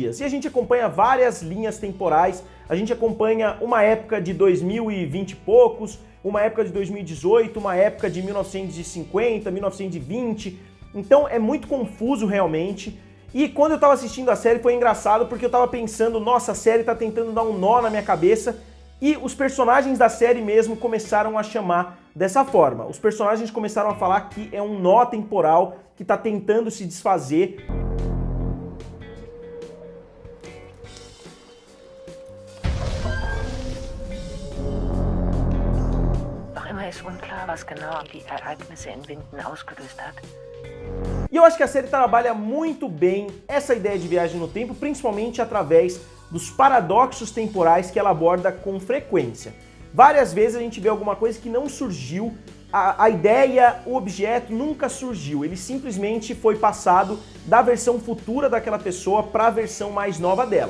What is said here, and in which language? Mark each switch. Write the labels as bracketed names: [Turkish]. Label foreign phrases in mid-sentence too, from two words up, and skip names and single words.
[Portuguese] E a gente acompanha várias linhas temporais, a gente acompanha uma época de 2020 e poucos, uma época de 2018, uma época de 1950, 1920, então é muito confuso realmente. E quando eu tava assistindo a série foi engraçado porque eu tava pensando, nossa, a série tá tentando dar um nó na minha cabeça, e os personagens da série mesmo começaram a chamar dessa forma. Os personagens começaram a falar que é um nó temporal que está tentando se desfazer. [German] Noch immer ist unklar, was genau die Ereignisse in Winden ausgelöst hat. [Portuguese] E eu acho que a série trabalha muito bem essa ideia de viagem no tempo, principalmente através dos paradoxos temporais que ela aborda com frequência. Várias vezes a gente vê alguma coisa que não surgiu, a ideia, o objeto nunca surgiu, ele simplesmente foi passado da versão futura daquela pessoa para a versão mais nova dela.